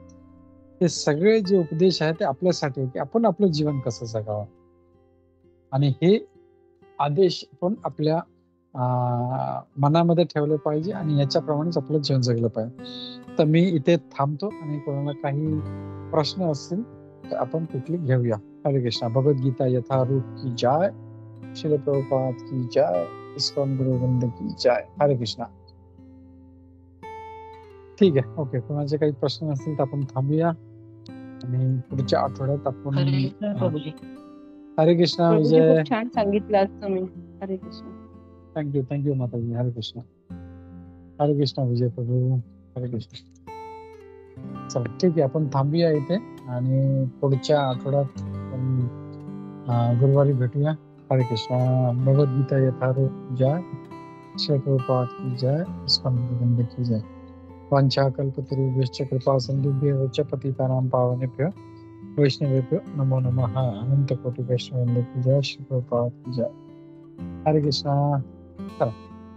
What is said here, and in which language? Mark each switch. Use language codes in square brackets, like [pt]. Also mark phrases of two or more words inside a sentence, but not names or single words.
[mr] हे सगळे जे उपदेश आहे ते आपल्यासाठी आहे की आपण आपलं जीवन कसं जगावं. आणि हे आदेश आपण आपल्या मनामध्ये ठेवले पाहिजे आणि याच्याप्रमाणेच आपलं जीवन जगलं पाहिजे. तर मी इथे थांबतो आणि कोणाला काही प्रश्न असतील तर आपण कुठली घेऊया. [hi] हरे कृष्णा. भगवद्गीता यथारूप की जय. श्रील प्रभुपाद की जय. इस्कॉन गुरुवृंद की जय. हरे कृष्णा. [mr] ठीक आहे. ओके. कोणाचे काही प्रश्न असतील तर आपण थांबूया आणि पुढच्या आठवड्यात आपण हरे कृष्ण प्रभूजी. हरे कृष्णा. प्रभूजी विजय. खूप छान सांगितलं आज तुम्ही. हरे कृष्ण. थँक्यू माताजी. हरे कृष्ण. हरे कृष्ण विजय प्रभू. हरे कृष्ण. चला ठीक आहे. आपण थांबूया इथे आणि पुढच्या आठवड्यात आपण गुरुवारी भेटूया. [hi] हरे कृष्णा. भगवद्गीता यथारूप जय. श्री प्रभुपाद की जय. इस्कॉन गुरुवृंद की जय. [sa] वांछा कल्पतरुभ्यश्च कृपा सिन्धुभ्यः च पतितानां पावनेभ्यो वैष्णवेभ्यो नमो नमः. [hi] अनंत कोटि वैष्णवेंद्र की जय. श्री प्रभुपाद की जय. हरे कृष्णा. चला.